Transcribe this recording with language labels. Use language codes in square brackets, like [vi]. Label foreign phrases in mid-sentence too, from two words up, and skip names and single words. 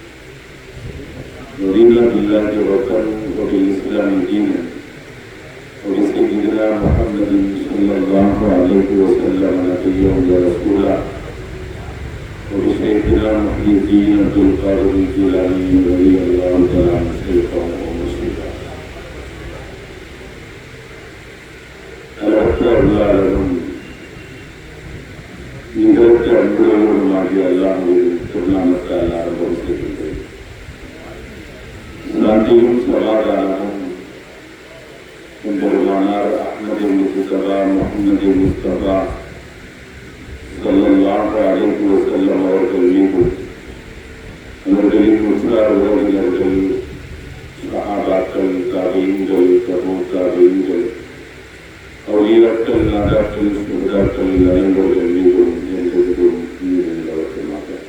[ar] رضينا بالله ربا وبالإسلام دينا وبسيدنا محمد صلى الله عليه وسلم نبيا ورسولا وبسيدنا محي الدين عبد القادر الجيلاني رضي الله تعالى عنه شيخا ومرشدا. [ta] அல்லாஹ்வும் நிகழ்த்த அன்புடையோருமாகிய அல்லாஹ்வின் திருநாமத்தால் ஆரம்பம் செய்கின்றேன். சாந்தியும் சமாதானமும் பெருமானார் அஹ்மது முஸ்தபா முஹம்மது முஸ்தபா [ar] صلى الله عليه وسلم [ta] அவர்கள் மீது, அவர்களின் உற்றார் உறவினர்கள், சஹாபாக்கள், தாபீன்கள், தபூ தாபீன்கள், அவுலியாக்கள், நாதாக்கள், சுஹதாக்கள் அனைவர்கள் மீதும் என்றென்றும் நீதியுள்ளவர்களாக.